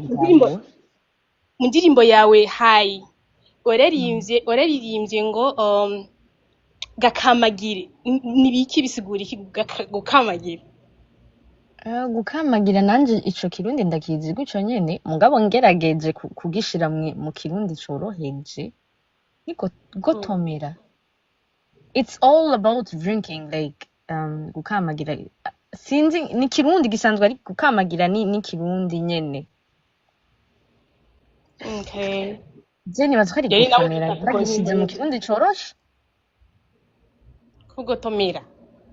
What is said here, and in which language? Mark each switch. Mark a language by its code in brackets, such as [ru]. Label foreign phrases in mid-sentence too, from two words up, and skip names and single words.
[rn] mu ndirimbo yawe hayi oreririmbye ngo gakamagire nibiki bisigura iki gukamagire gukamagira nanje ico kirundi ndakizi guco nyene mugabo ngerageje kugishira mu kirundi coroheje niko gotomera. [en] It's all about drinking like [rn] gukamagira sinzi ni kirundi gisanzwe ari gukamagira ni kirundi nyene. Okay. Je nibaza ko ari gutomera ndagishize mu kirundi coroshe kugotomera